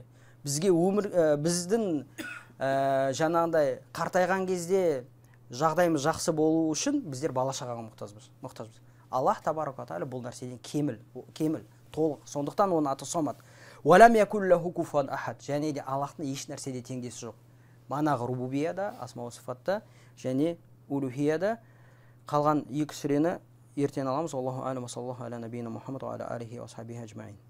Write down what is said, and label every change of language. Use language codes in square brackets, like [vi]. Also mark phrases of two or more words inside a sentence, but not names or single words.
[kk] Біздің жаңағындай қартайған кезде жағдайымыз жақсы болу үшін біздер бала-шағаға мұқтажбыз. Аллах [ar] تبارك تعالى [kk] бұл нәрседен кеміл, толық. Сондықтан оның аты сомат. [ar] ولم يكن له كفوا أحد. [kk] Және де Аллахтың еш нәрседе теңдесі жоқ. Манағы рубубияда, асма сифатта, және улухияда. Қалған екі сүрені ертең аламыз. [ar] الله عليه وصلى الله على نبينا محمد وعلى آله وأصحابه أجمعين.